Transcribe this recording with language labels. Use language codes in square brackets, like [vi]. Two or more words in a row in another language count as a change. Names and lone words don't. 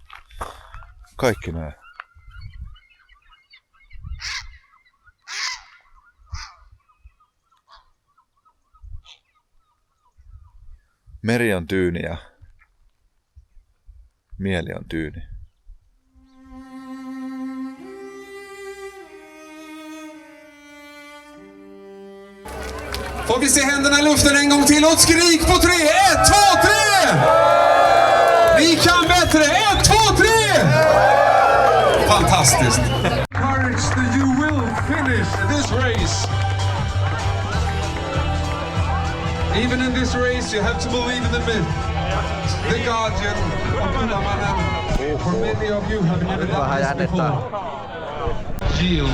[fi] Kaikki näin. Meri on tyyni ja mieli on tyyni. [sv] Får vi se händerna i luften en gång till och skrik på 3. 1, 2, 3! Ni kan bättre! 1, 2, 3! Fantastiskt! [en] Courage that you will finish this race. Even in this race you have to believe in the myth. The Guardian of Kullamannen. For many of you have never done this before. Yield.